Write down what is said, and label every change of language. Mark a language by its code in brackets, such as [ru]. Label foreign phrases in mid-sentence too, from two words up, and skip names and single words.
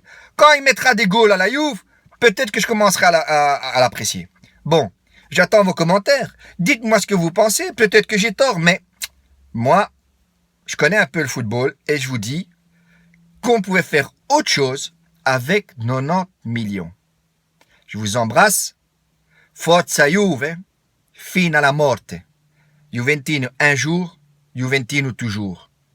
[fr] Quand il mettra des goals à la Juve, peut-être que je commencerai à l'apprécier. Bon. J'attends vos commentaires. Dites-moi ce que vous pensez. Peut-être que j'ai tort, mais moi, je connais un peu le football et je vous dis qu'on pouvait faire autre chose avec 90 millions. Je vous embrasse. [it] Forza Juve, fino alla morte. [fr] Juventino un jour, Juventino toujours.